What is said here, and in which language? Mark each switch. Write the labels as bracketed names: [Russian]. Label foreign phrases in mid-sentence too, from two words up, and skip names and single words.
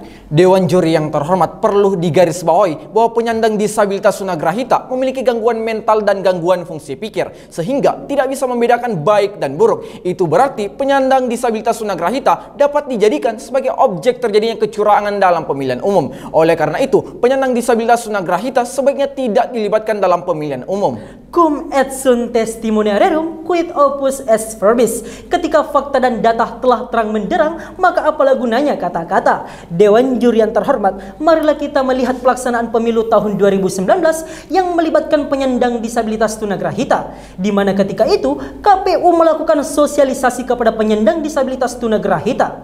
[Indonesian] Dewan Juri yang terhormat, perlu digarisbawahi bahwa penyandang disabilitas tunagrahita memiliki gangguan mental dan gangguan fungsi pikir sehingga tidak bisa membedakan baik dan buruk. Itu berarti penyandang disabilitas tunagrahita dapat dijadikan sebagai objek terjadinya kecurangan dalam pemilihan umum. Oleh karena itu, penyandang disabilitas tunagrahita sebaiknya tidak dilibatkan dalam pemilihan umum. [Latin] Cum et sunt testimoniarum quid opus est verbis. [Indonesian] Ketika fakta dan data telah terang menderang, maka apalah gunanya kata-kata. Dewan Juri yang terhormat, marilah kita melihat pelaksanaan pemilu tahun 2019 yang melibatkan penyandang disabilitas tunagrahita, di mana ketika itu KPU melakukan sosialisasi kepada penyandang disabilitas tunagrahita.